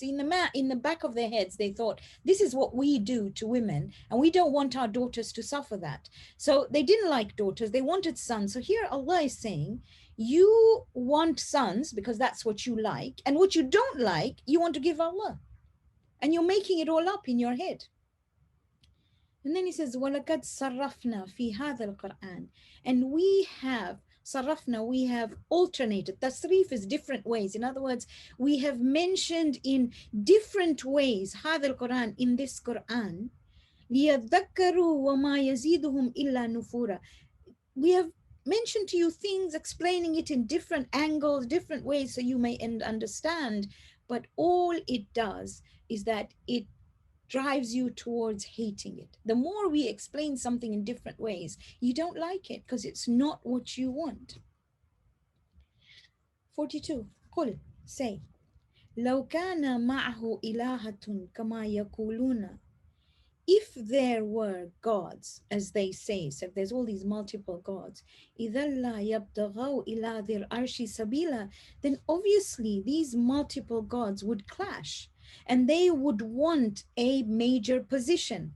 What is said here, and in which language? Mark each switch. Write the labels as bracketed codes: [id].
[en] In the back of their heads, they thought, this is what we do to women, and we don't want our daughters to suffer that. So they didn't like daughters, they wanted sons. So here Allah is saying, you want sons because that's what you like, and what you don't like, you want to give Allah. And you're making it all up in your head. And then he says, [ar] وَلَقَدْ صَرَّفْنَا فِي هَذَا الْقُرْآنِ. [en] And we have sarafna, we have alternated. Tasrif is different ways. In other words, we have mentioned in different ways, [ar] هذا القرآن, [en] in this Quran, [ar] لِيَذَّكَّرُوا وَمَا يَزِيدُهُمْ إِلَّا نُفُورًا. [en] We have mentioned to you things, explaining it in different angles, different ways, so you may understand. But all it does is that it drives you towards hating it. The more we explain something in different ways, you don't like it because it's not what you want. 42. [ar] قل, [en] say, [ar] لو كان معه إلهة كما يقولون. [en] if there were gods, as they say, so if there's all these multiple gods, [ar] إِذَا لَا يَبْتَغَوْا إِلَى ذِي الْعَرْشِ سَبِيلًا, [en] then obviously these multiple gods would clash and they would want a major position.